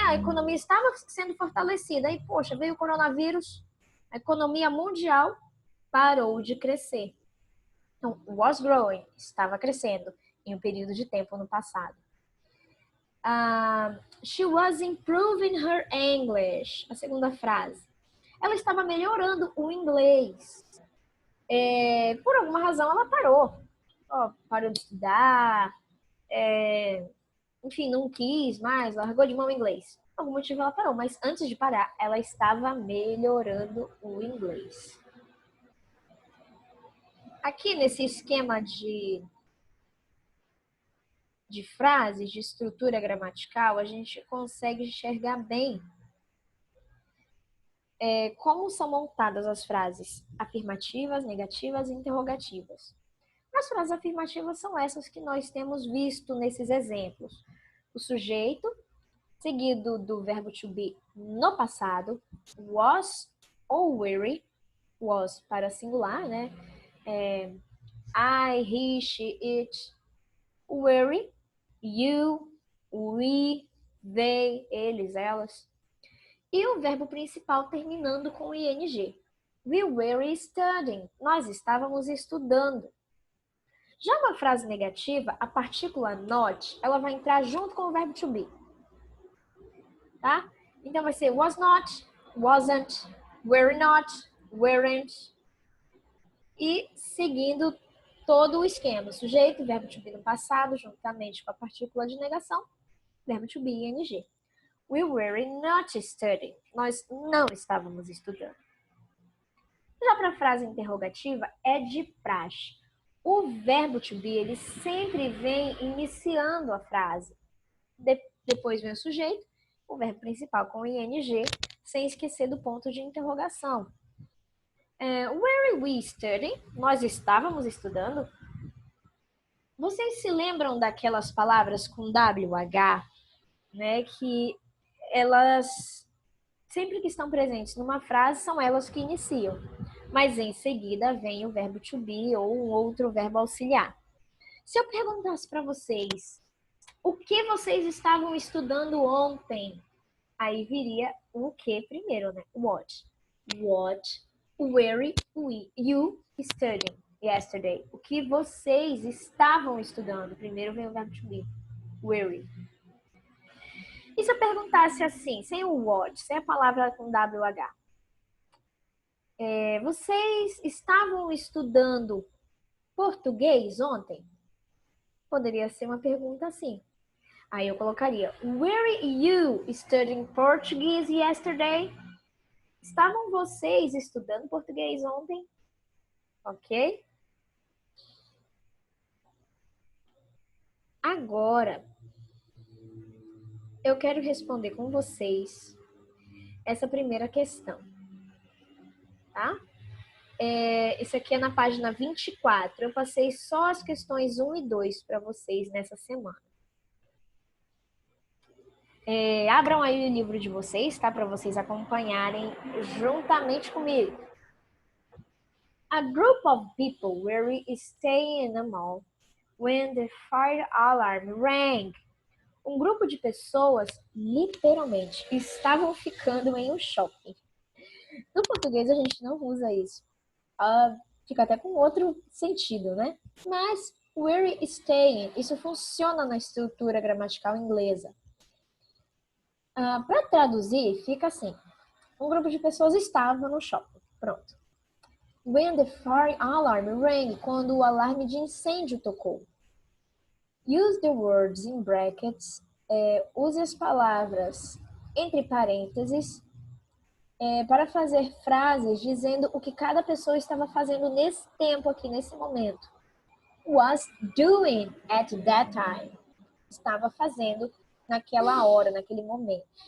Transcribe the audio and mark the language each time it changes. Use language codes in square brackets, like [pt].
[pt] A economia estava sendo fortalecida. Aí, poxa, veio o coronavírus, a economia mundial parou de crescer. Então, [en] was growing, [pt] estava crescendo em um período de tempo no passado. [en] She was improving her English. [pt] A segunda frase. Ela estava melhorando o inglês. Por alguma razão, ela parou. Parou de estudar. Enfim, não quis mais, largou de mão o inglês. Por algum motivo ela parou, mas antes de parar, ela estava melhorando o inglês. Aqui nesse esquema de de frases, de estrutura gramatical, a gente consegue enxergar bem como são montadas as frases afirmativas, negativas e interrogativas. As frases afirmativas são essas que nós temos visto nesses exemplos. O sujeito, seguido do verbo to be no passado, was ou were, was para singular, né? [en] I, he, she, it, were, you, we, they, [pt] eles, elas. E o verbo principal terminando com ing. [en] We were studying. [pt] Nós estávamos estudando. Já uma frase negativa, a partícula not, ela vai entrar junto com o verbo to be. Tá? Então vai ser [en] was not, wasn't, were not, weren't. [pt] E seguindo todo o esquema. Sujeito, verbo to be no passado, juntamente com a partícula de negação, verbo to be ing. [en] We were not studying. [pt] Nós não estávamos estudando. Já para a frase interrogativa, é de praxe. O verbo to be, ele sempre vem iniciando a frase. Depois vem o sujeito, o verbo principal com ing, sem esquecer do ponto de interrogação. [en] Were we studying? [pt] Nós estávamos estudando? Vocês se lembram daquelas palavras com WH, né, que elas, sempre que estão presentes numa frase, são elas que iniciam. Mas em seguida vem o verbo to be ou um outro verbo auxiliar. Se eu perguntasse para vocês, o que vocês estavam estudando ontem? Aí viria o que primeiro, né? [en] What? What were you studying yesterday? [pt] O que vocês estavam estudando? Primeiro vem o verbo to be. Were. E se eu perguntasse assim, sem o what, sem a palavra com WH? Vocês estavam estudando português ontem? Poderia ser uma pergunta assim. Aí eu colocaria, [en] were you studying Portuguese yesterday? [pt] Estavam vocês estudando português ontem? Ok? Agora, eu quero responder com vocês essa primeira questão. Tá? Isso aqui é na página 24. Eu passei só as questões 1 e 2 para vocês nessa semana. Abram aí o livro de vocês, tá? Para vocês acompanharem juntamente comigo. [en] A group of people were staying in a mall when the fire alarm rang. [pt] Um grupo de pessoas, literalmente, estavam ficando em um shopping. No português a gente não usa isso. Fica até com outro sentido, né? Mas [en] were staying, [pt] isso funciona na estrutura gramatical inglesa. Para traduzir, fica assim. Um grupo de pessoas estava no shopping. Pronto. [en] When the fire alarm rang, [pt] quando o alarme de incêndio tocou. [en] Use the words in brackets. [pt] Use as palavras entre parênteses para fazer frases dizendo o que cada pessoa estava fazendo nesse tempo aqui, nesse momento. [en] Was doing at that time. [pt] Estava fazendo naquela hora, naquele momento.